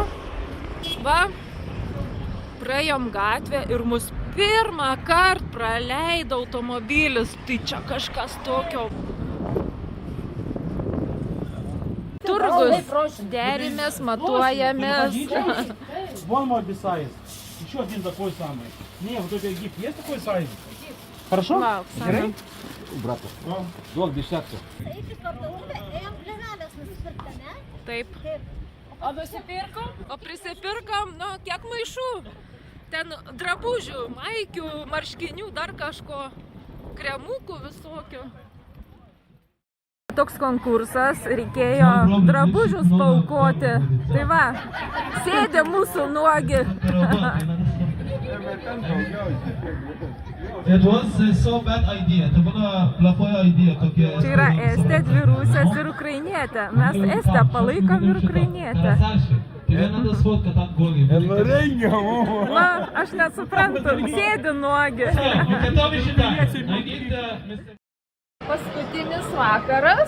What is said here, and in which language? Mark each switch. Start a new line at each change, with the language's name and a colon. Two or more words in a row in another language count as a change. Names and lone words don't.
Lithuanian: Va, praėjom gatvę ir mus pirmą kartą praleido automobilis. Tai čia kažkas tokio. Turgus, derimės, matuojamės.
English: One more this size.
Russian: Еще один такой самый. Не, вот это Египет. Есть такой сайз? Хорошо?
Lithuanian: Gerai? Brato. Duok dešimtą. Taip. O nusipirkom? O prisipirkom, nu, kiek maišų. Ten drabužių, maikių, marškinių, dar kažko. Kremukų visokių. Toks konkursas, reikėjo drabužius paaukoti. Tai va, sėdė mūsų nuogi.
English: It was so bad idea.
Lithuanian: Tai buvo plafoja idėja tokia. Čia yra estė, dvi rusės ir ukrainietė. Mes estę palaikom ir ukrainietę. Na, aš nesuprantu, sėdi nuogi. Paskutinis vakaras.